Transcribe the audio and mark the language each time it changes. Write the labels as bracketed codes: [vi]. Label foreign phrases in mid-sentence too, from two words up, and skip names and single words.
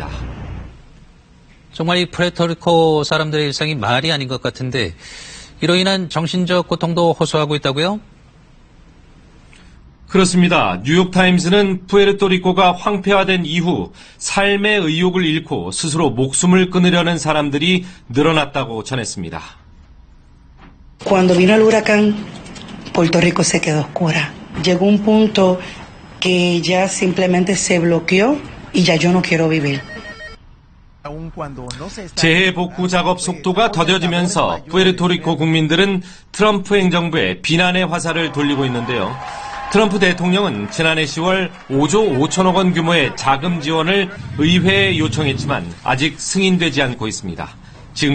[ko] 정말 이 푸에르토리코 사람들의 일상이 말이 아닌 것 같은데 이로 인한 정신적 고통도 호소하고 있다고요? 그렇습니다. 뉴욕타임스는 푸에르토리코가 황폐화된 이후 삶의 의욕을 잃고 스스로 목숨을 끊으려는 사람들이 늘어났다고 전했습니다. [es] Cuando vino el huracán, Puerto Rico se quedó oscura. Llegó un punto que ya simplemente se bloqueó y ya yo no quiero vivir. [ko] 재해복구 작업 속도가 더뎌지면서 푸에르토리코 국민들은 트럼프 행정부에 비난의 화살을 돌리고 있는데요. 트럼프 대통령은 지난해 10월 5조 5천억 원 규모의 자금 지원을 의회에 요청했지만 아직 승인되지 않고 있습니다.